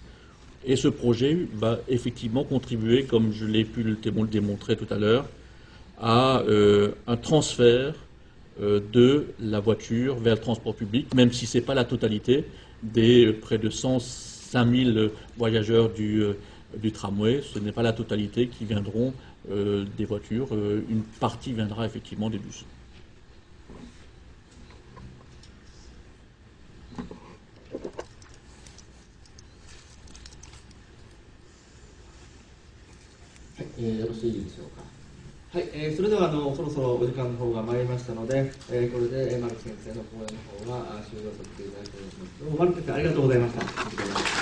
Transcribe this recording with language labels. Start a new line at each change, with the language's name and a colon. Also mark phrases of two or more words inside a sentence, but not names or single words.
French: Et ce projet va effectivement contribuer, comme je l'ai pu le démontrer tout à l'heure, à un transfert de la voiture vers le transport public, même si ce n'est pas la totalité des près de 105 000 voyageurs du tramway. Ce n'est pas la totalité qui viendront des voitures. Une partie viendra effectivement des bus.
Japanese: はい、よろしいでしょうか。はい、それではそろそろお時間の方が参りましたので、これでマルク先生の講演の方が終了させていただきたいと思います。どうもマルク先生ありがとうございました。